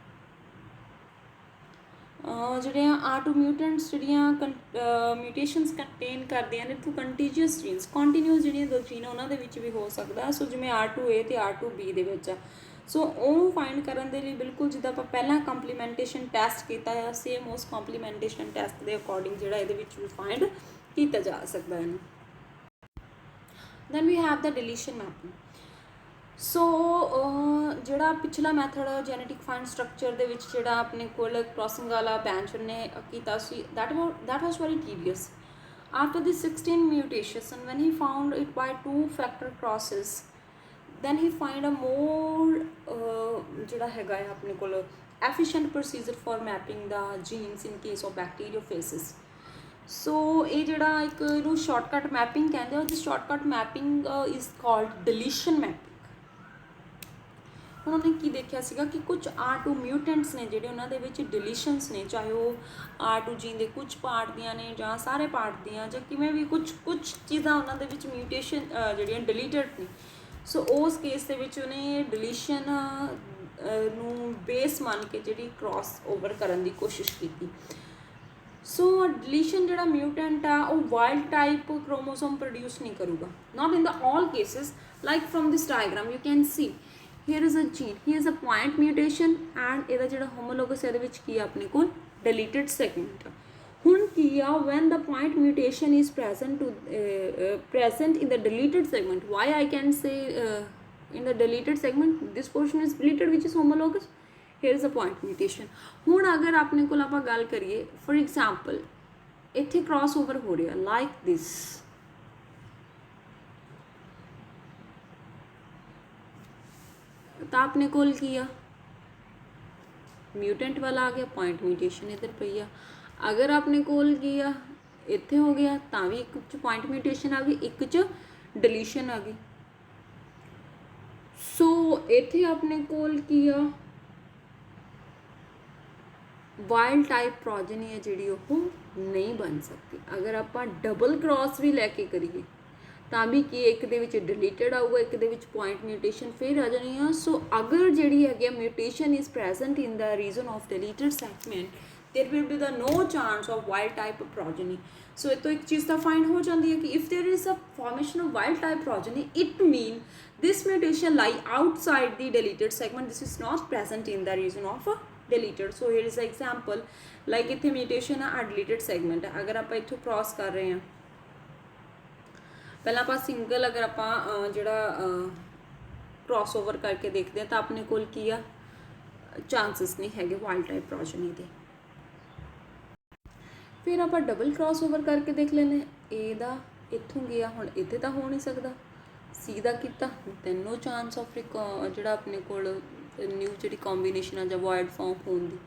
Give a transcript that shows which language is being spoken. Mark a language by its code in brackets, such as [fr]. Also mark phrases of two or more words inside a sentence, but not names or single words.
[pa] ਜਿਹੜੀਆਂ R2 ਮਿਊਟੈਂਟਸ ਜਿਹੜੀਆਂ [en] mutations contain [pa] ਕਰਦੀਆਂ ਨੇ [en] through contiguous genes, continuous [pa] ਜਿਹੜੀਆਂ ਦੋ ਜੀਨ ਉਹਨਾਂ ਦੇ ਵਿੱਚ ਵੀ ਹੋ ਸਕਦਾ. ਸੋ ਜਿਵੇਂ R2A ਤੇ R2B ਦੇ ਵਿੱਚ ਆ. ਸੋ ਉਹਨੂੰ ਫਾਈਂਡ ਕਰਨ ਦੇ ਲਈ ਬਿਲਕੁਲ ਜਿੱਦਾਂ ਆਪਾਂ ਪਹਿਲਾਂ [en] complementation test [pa] ਕੀਤਾ ਆ, ਸੇਮ ਉਸ [en] complementation test [pa] ਦੇ ਅਕੋਰਡਿੰਗ ਜਿਹੜਾ ਇਹਦੇ ਵਿੱਚ ਵੀ ਫਾਈਂਡ ਕੀਤਾ ਜਾ ਸਕਦਾ ਇਹਨੂੰ. [en] then we have the deletion mapping. [pa] ਸੋ ਜਿਹੜਾ ਪਿਛਲਾ [en] method genetic fine structure [pa] ਦੇ ਵਿੱਚ ਜਿਹੜਾ ਆਪਣੇ ਕੋਲ ਕ੍ਰਾਸਿੰਗ ਵਾਲਾ ਬੈਂਚਰ ਨੇ ਕੀਤਾ ਸੀ, [en] that was very tedious. After the 16 mutations and when he found it by 2 factor crosses, then he find a more [pa] ਜਿਹੜਾ ਹੈਗਾ ਹੈ ਆਪਣੇ ਕੋਲ [en] efficient procedure for mapping the genes in case of bacteriophages. [pa] ਸੋ ਇਹ ਜਿਹੜਾ ਇੱਕ ਇਹਨੂੰ [en] shortcut mapping [pa] ਕਹਿੰਦੇ ਆ. [en] this shortcut mapping is called deletion mapping. [pa] ਹੁਣ ਉਹਨੇ ਕੀ ਦੇਖਿਆ ਸੀਗਾ ਕਿ ਕੁਝ R2 ਮਿਊਟੈਂਟਸ ਨੇ ਜਿਹੜੇ ਉਹਨਾਂ ਦੇ ਵਿੱਚ ਡਿਲੀਸ਼ਨਸ ਨੇ, ਚਾਹੇ ਉਹ R2 ਜੀਨ ਦੇ ਕੁਝ ਪਾਰਟ ਦੀਆਂ ਨੇ ਜਾਂ ਸਾਰੇ ਪਾਰਟ ਦੀਆਂ, ਜਾਂ ਕਿਵੇਂ ਵੀ ਕੁਝ ਚੀਜ਼ਾਂ ਉਹਨਾਂ ਦੇ ਵਿੱਚ ਮਿਊਟੇਸ਼ਨ ਜਿਹੜੀਆਂ ਡਿਲੀਟਡ ਨੇ. ਸੋ ਉਸ ਕੇਸ ਦੇ ਵਿੱਚ ਉਹਨੇ ਡਿਲੀਸ਼ਨ ਨੂੰ ਬੇਸ ਮੰਨ ਕੇ ਜਿਹੜੀ [en] cross over [pa] ਕਰਨ ਦੀ ਕੋਸ਼ਿਸ਼ ਕੀਤੀ. ਸੋ ਡਿਲੀਸ਼ਨ ਜਿਹੜਾ ਮਿਊਟੈਂਟ ਆ ਉਹ [en] wild type chromosome produce [pa] ਨਹੀਂ ਕਰੂਗਾ. [en] not in the all cases, like from this diagram you can see here is a gene, here is a point mutation and [pa] ਇਹਦਾ ਜਿਹੜਾ ਹੋਮੋਲੋਗਸ ਇਹਦੇ ਵਿੱਚ ਕੀ ਆ ਆਪਣੇ ਕੋਲ [en] deleted segment. [pa] ਹੁਣ ਕੀ ਆ [en] when the point mutation is present in the deleted segment, why I can say in the deleted segment this portion is deleted which is homologous, here is a point mutation. [pa] ਹੁਣ ਅਗਰ ਆਪਣੇ ਕੋਲ ਆਪਾਂ ਗੱਲ ਕਰੀਏ [en] for example [pa] ਇੱਥੇ [en] cross over [pa] ਹੋ ਰਿਹਾ [en] like this, [pa] ਤਾਂ ਆਪਣੇ ਕੋਲ ਕੀ ਆ ਮਿਊਟੈਂਟ ਵਾਲਾ ਆ ਗਿਆ, [en] point mutation [pa] ਇੱਧਰ ਪਈ ਆ. ਅਗਰ ਆਪਣੇ ਕੋਲ ਕੀ ਆ ਇੱਥੇ ਹੋ ਗਿਆ ਤਾਂ ਵੀ ਇੱਕ 'ਚ [en] point mutation [pa] ਆ ਗਈ, ਇੱਕ 'ਚ ਡਿਲੀਸ਼ਨ ਆ ਗਈ। ਸੋ ਇੱਥੇ ਆਪਣੇ ਕੋਲ ਕੀ ਆ, [en] wild type progeny [pa] ਹੈ ਜਿਹੜੀ ਉਹ ਨਹੀਂ ਬਣ ਸਕਦੀ। ਅਗਰ ਆਪਾਂ [en] double cross [pa] ਵੀ ਲੈ ਕੇ ਕਰੀਏ ਤਾਂ ਵੀ ਕੀ ਇੱਕ ਦੇ ਵਿੱਚ ਡਿਲੀਟਡ ਆਊਗਾ, ਇੱਕ ਦੇ ਵਿੱਚ [en] point mutation [pa] ਫਿਰ ਆ ਜਾਣੀ ਆ। ਸੋ ਅਗਰ ਜਿਹੜੀ ਹੈਗੀ ਆ [en] mutation is present in the region of deleted segment, there will be the no chance of wild type progeny. So [pa] ਇਹ ਤੋਂ ਇੱਕ ਚੀਜ਼ ਤਾਂ ਫਾਈਂਡ ਹੋ ਜਾਂਦੀ ਹੈ ਕਿ [en] if there is a formation of wild type progeny, it mean this mutation lie outside the deleted segment. This is not present in the region of deleted. So here is an example, like [pa] ਇੱਥੇ mutation ਆ [en] deleted segment [pa] ਹੈ, ਅਗਰ ਆਪਾਂ ਇੱਥੋਂ cross ਕਰ ਰਹੇ ਹਾਂ, ਪਹਿਲਾਂ ਆਪਾਂ ਸਿੰਗਲ ਅਗਰ ਆਪਾਂ ਜਿਹੜਾ [en] cross over [pa] ਕਰਕੇ ਦੇਖਦੇ ਹਾਂ ਤਾਂ ਆਪਣੇ ਕੋਲ ਕੀ ਆ, ਚਾਂਸਸ ਨਹੀਂ ਹੈਗੇ [en] wild type progeny [pa] ਦੇ। ਫਿਰ ਆਪਾਂ [en] double cross over [pa] ਕਰਕੇ ਦੇਖ ਲੈਂਦੇ, ਏ ਦਾ ਇੱਥੋਂ ਗਿਆ, ਹੁਣ ਇੱਥੇ ਤਾਂ ਹੋ ਨਹੀਂ ਸਕਦਾ, ਸੀ ਦਾ ਕੀਤਾ, ਤੈਨੋ [en] chance of [pa] ਜਿਹੜਾ ਆਪਣੇ ਕੋਲ ਨਿਊ ਜਿਹੜੀ ਕੰਬੀਨੇਸ਼ਨ ਆ ਜਾਂ [en] wide form [pa] ਹੋਣ ਦੀ।